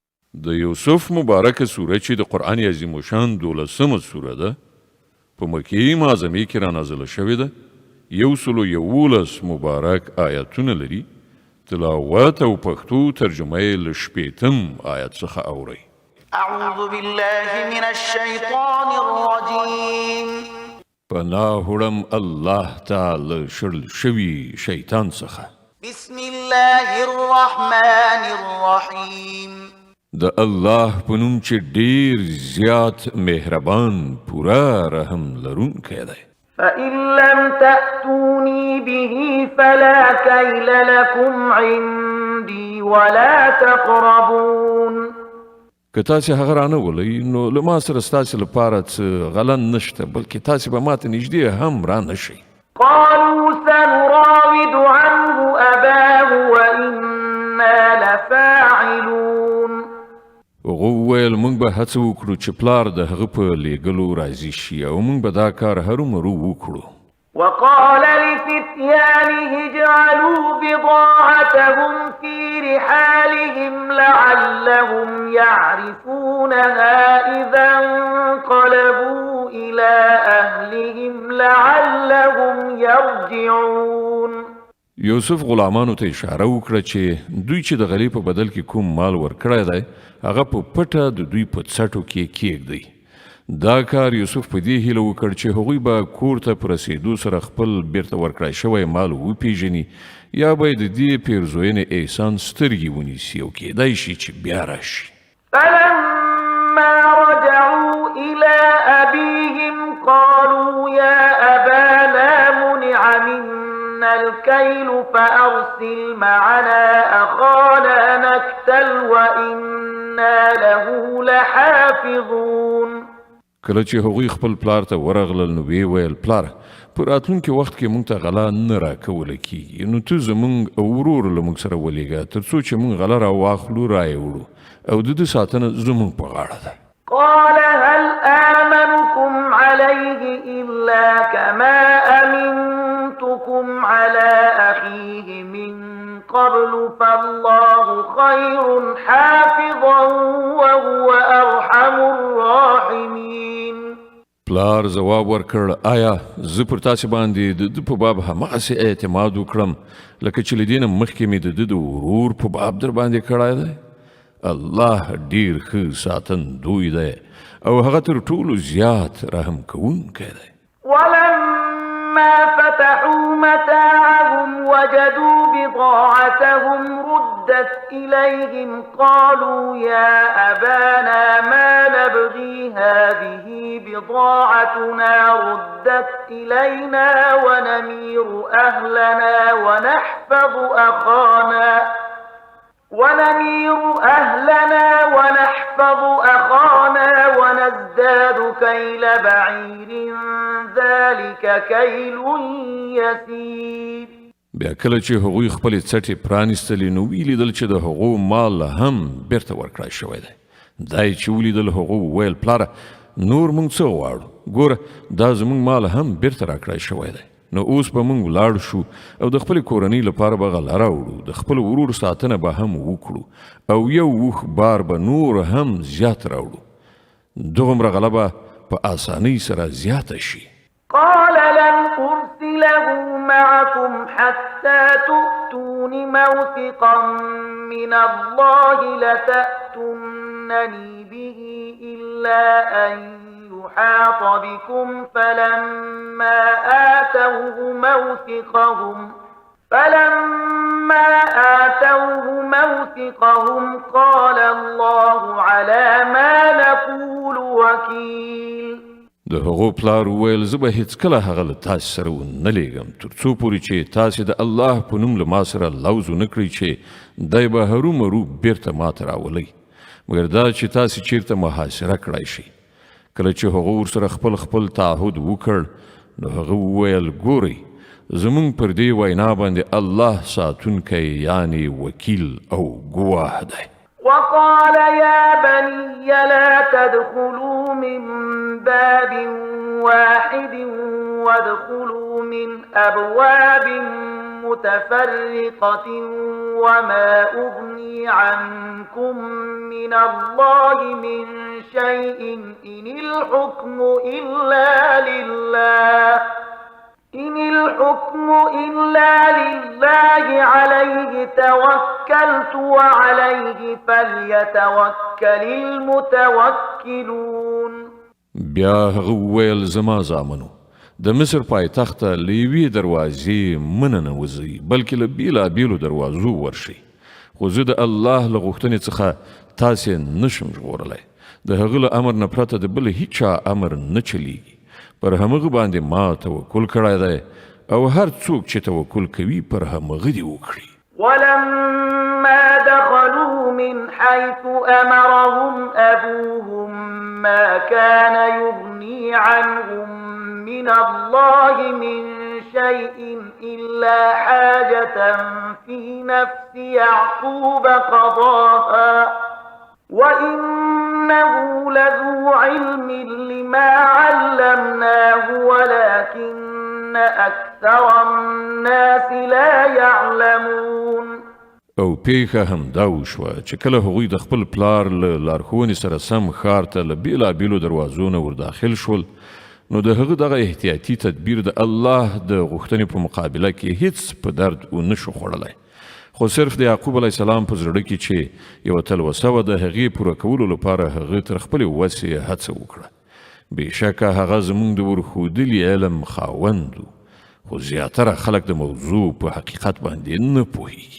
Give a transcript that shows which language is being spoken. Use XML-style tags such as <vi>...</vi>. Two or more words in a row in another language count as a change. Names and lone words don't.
<ps>د یوسف مبارکه سوره چې د قرآن عظیم الشان 12مه سوره ده په مکې معظمې کې را نازله شوې ده 111 مبارک آیاتونه لري تلاوت او پښتو ترجمه یې له 8 آیت څخه اورئ</ps> <ar>اعوذ بالله من الشیطان الرجیم</ar> <ps>پناه وړم الله تعالی شړل شوي شیطان څخه</ps> <ar>بسم الله الرحمن الرحیم</ar> <ps>د الله په نوم چې ډیر زیات مهربان پورا رحم لرونکی دی</ps> <ar>فإن لم تأتوني به فلا كيل لكم عندي ولا تقربون</ar> <ps>که تاسې هغه رانه ولئ نو له ما سره ستاسې لپاره څه غلن نشته بلکې تاسې به ماته نږدې هم رانه شئ</ps> <ar>قالوا سنراود عنه أباه وإنا لفاعلون</ar> <ps>هغه وویل موږ به هڅه وکړو چې پلار د هغه په لیږلو راضي شي او موږ به دا کار هرومرو وکړو</ps> <ar>وقال لفتيانه اجعلوا بضاعتهم في رحالهم لعلهم يعرفونها إذا انقلبوا إلى أهلهم لعلهم يرجعون</ar> <ps>یوسف غلامانو ته اشاره وکړه چې دوی چې د غلې په بدل کې کوم مال ورکړی دی هغه په پټه د دوی په څټو کې کېږدئ دا کار یوسف په دې هیله وکړ چې هغوی به کور ته په رسېدو سره خپل بیرته ورکړی شوی مال وپیژني یا به د دې پیرزوینې احسان سترګې ونیسي او کېدای شي چې بیا راشي</ps> <ar>فلما رجعوا إلى أبيهم قالوا يا أبانا منع منا الكيل فأرسل معنا أخانا نكتل وإنا له لحافظون</ar> <ps>کله چې هغوی خپل پلار ته ورغلل نو ویې ویل پلار په راتلونکي وخت کې موږ ته غلا نه راکوله کېږي نو ته زموږ او ورور له موږ سره ولېږه تر څو چې موږ غله راواخلو رایې وړو او د ده ساتنه زموږ په غاړه ده</ps> <ar>قال هل آمنكم عليه إلا كما أمنتكم على أخيه من قبل فالله خير حافظا وهو أرحم الراحمين</ar> <ps>پلار ځواب ورکړ آیا زه پر تاسې باندې د ده په باب هماغسې اعتماد وکړم لکه چې له دې نه مخکې مې د ده د ورور په باب در باندې کړی دی الله ډیر ښه ساتندوی دی او هغه تر ټولو زیات رحم کوونکی دی</ps> <ar>ولما فتحوا متاعهم وجدوا بضاعتهم ردت إليهم قالوا يا أبانا ما نبغي هذه بضاعتنا ردت إلينا ونمير أهلنا ونحفظ أخانا ونزداد كيل بعير ذلك كيل يسير</ar> <ps>بیا کله چې هغوی خپلې څټې پرانیستلې نو ولیدل چې د هغو مال هم بیرته ورکړی شوی دی دا یې چې ولیدل هغو وویل پلاره نور موږ څه غواړو ګوره دا زموږ مال هم بیرته راکړی شوی دی نو اوس به موږ ولاړ شو او د خپلې کورنۍ لپاره به غله راوړو د خپل ورور ساتنه به هم وکړو او یو اوښ بار به نور هم زیات راوړو دغومره غله به په اسانۍ سره زیاته شي</ps> <ar>قال لن أرسله معكم حتى تؤتون موثقا من الله لتأتونني به إلا أن يحاط بكم فلما آتوه موثقهم قال الله على ما نقول وكيل</ar> <ps>د هغو پلار وویل زه به هیڅکله هغه له تاسې سره ونه لیږم تر څو پورې چې تاسې د الله په نوم له ما سره لوز ونه کړئ چې دی به هرومرو بیرته ماته راولئ مګر دا چې تاسې چیرته محاصره کړی شئ کله چې هغه ورسره خپل تعهد وکړ نو هغه وویل ګورئ زموږ پر دې وینا باندې الله ساتونکی یعنی وکیل او ګواه دی</ps> <ar>وقال يا بني لا تدخلوا من باب واحد وادخلوا من أبواب متفرقة وما أغني عنكم من الله من شيء إن الحكم إلا لله عليه توكلت وعليه فليتوكل المتوكلون.</ar> <ps>بیا هغه وویل زما زامنو د مصر پایتخت ته له یوې دروازې منه نه وځئ بلکې له بېلابېلو دروازو ورشئ خو زه د الله له غوښتنې څخه تاسې نشم ژغورلی د هغه له امر نه پرته د بل هیچا امر نه چلیږي پر همغه باندې ما توکل کړی دی او هر څوک چې توکل کوي پر همغه دې وکړي.</ps> <ar>ولما دخلوا من حيث أمرهم أبوهم ما كان يغني عنهم من الله من شيء إلا حاجة في نفس يعقوب قضاها وإنه لذو علم لما علمناه ولكن أكثر الناس لا يعلمون.</ar> <ps>او پیښه هم دا وشوه چې کله هغوی د خپل پلار له لارښوونې سره سم ښار ته له بېلابېلو دروازو نه ورداخل شول نو د هغه دغه احتیاطي تدبیر د الله د غوښتنې په مقابله کې هیڅ په درد ونه شو خوړلی خو صرف د یعقوب</ps> <ar>علیه السلام</ar> <ps>په زړه کې چې یوه تلوسه وه د هغې پوره کولو لپاره هغه تر خپلې وسې هڅه وکړه بېشکه هغه زموږ د ورښودلي علم خاوند و خو زیاتره خلک د موضوع په حقیقت باندې نه پوهیږي.</ps>